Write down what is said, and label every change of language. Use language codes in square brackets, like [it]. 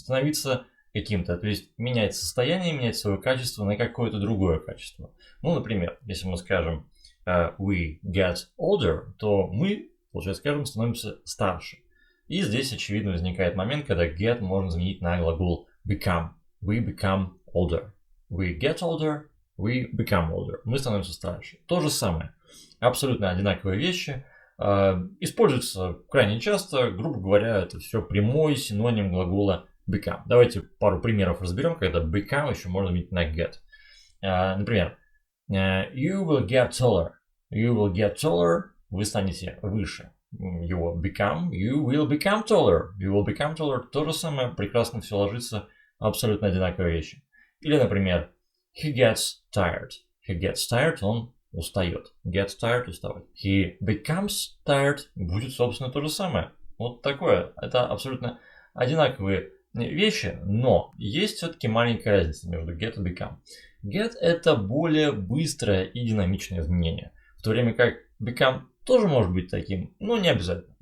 [ru] Становиться каким-то, то есть менять состояние, менять свое качество на какое-то другое качество. Ну, например, если мы скажем [en] we get older, [ru] то мы, получается, скажем, становимся старше. И здесь, очевидно, возникает момент, когда get можно заменить на глагол become. [en] We become older. We get older, we become older. [ru] Мы становимся старше. То же самое. Абсолютно одинаковые вещи. Используются крайне часто. Грубо говоря, это все прямой синоним глагола become. Давайте пару примеров разберем, когда become еще можно заменить на get. [en] Например, you will get taller. You will get taller. [ru] Вы станете выше. [en] You will become taller. You will become taller. [ru] То же самое, прекрасно все ложится, абсолютно одинаковые вещи. Или, например, [en] he gets tired. He gets tired, [ru] он устает. [en] Gets tired, уставать. He becomes tired, [ru] будет, собственно, то же самое. Вот такое. Это абсолютно одинаковые вещи, но есть все-таки маленькая разница между get и become. Get это более быстрое и динамичное изменение, в то время как become тоже может быть таким, но не обязательно.